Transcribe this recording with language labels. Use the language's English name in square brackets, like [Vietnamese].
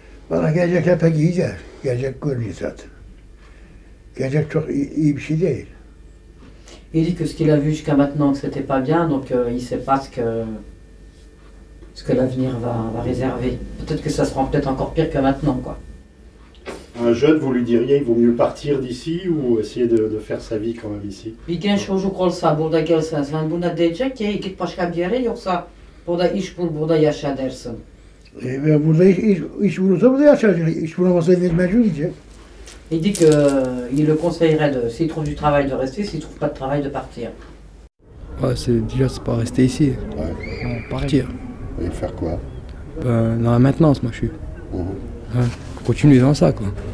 [Turkish] Valla gelecek hep giyeceğiz. Gelecek görmüyor zaten. Gelecek çok iyi bir şey değil. [French] Il dit que ce qu'il a vu jusqu'à maintenant, que c'était pas bien, donc il ne sait pas ce que l'avenir va réserver. Peut-être que ça sera peut-être encore pire que maintenant, quoi. Un jeune, vous lui diriez, il vaut mieux partir d'ici ou essayer de faire sa vie quand même ici? [Turkish] Bir genç çocuk olsa burada gelse, sen buna diyecek ki git başka bir yere, yoksa burada iş bul, burada yaşa dersin. Burada iş bulursa burada yaşayacak. İş bulamazsa mecbur gidecek. [French] Il dit qu'il le conseillerait, s'il trouve du travail, de rester, s'il ne trouve pas de travail, de partir. Ouais, c'est pas rester ici. Ouais. Non, partir. Et faire quoi? Dans la maintenance, moi je suis. Ouais. Continuer dans ça, quoi.